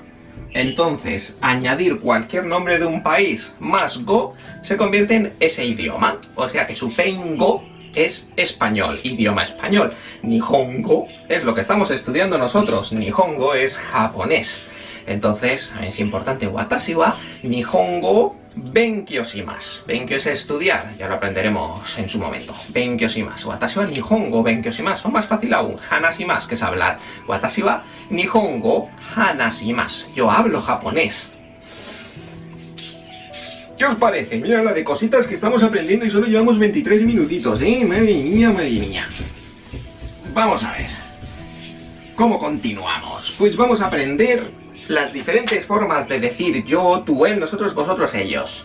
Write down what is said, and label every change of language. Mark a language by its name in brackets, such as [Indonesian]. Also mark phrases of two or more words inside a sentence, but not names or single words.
[Spanish] Entonces, añadir cualquier nombre de un país más go se convierte en ese idioma. O sea que su Go es español, idioma español. Nihongo es lo que estamos estudiando nosotros. Nihongo es japonés. Entonces, es importante. [Japanese] 私は日本語勉強します. [Spanish] Benkyou es estudiar, ya lo aprenderemos en su momento. [Japanese] 勉強します。私は日本語勉強します. [Spanish] O más fácil aún, hanashimasu, que es hablar. [Japanese] 私は日本語話します. [Spanish] Yo hablo japonés. ¿Qué os parece? Mira la de cositas que estamos aprendiendo y solo llevamos 23 minutitos, ¿eh? Madre mía, madre mía. Vamos a ver. ¿Cómo continuamos? Pues vamos a aprender las diferentes formas de decir yo, tú, él, nosotros, vosotros, ellos.